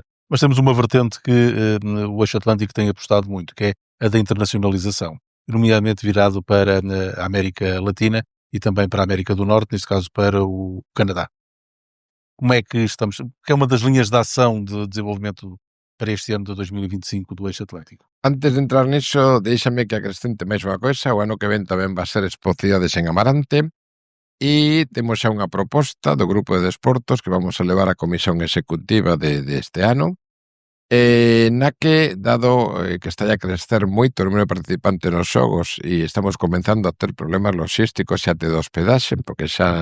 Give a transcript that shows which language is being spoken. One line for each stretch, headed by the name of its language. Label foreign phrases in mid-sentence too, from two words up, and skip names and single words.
Portuguese: Mas temos uma vertente que o eixo Atlântico tem apostado muito, que é a da internacionalização, nomeadamente virado para a América Latina e também para a América do Norte, neste caso para o Canadá. Como é que estamos? Que é uma das linhas de ação de desenvolvimento para este ano de 2025 do eixo Atlântico.
Galician: Antes de entrar niso, déixame que acrescente máis unha coisa. O ano que ven tamén va ser Expo Cidades en Amarante, e temos xa unha proposta do Grupo de Desportos que vamos a levar á Comisión Executiva deste ano, na que, dado que está a crecer moito o número de participantes nos xogos e estamos comenzando a ter problemas logísticos e até de hospedaxe, porque xa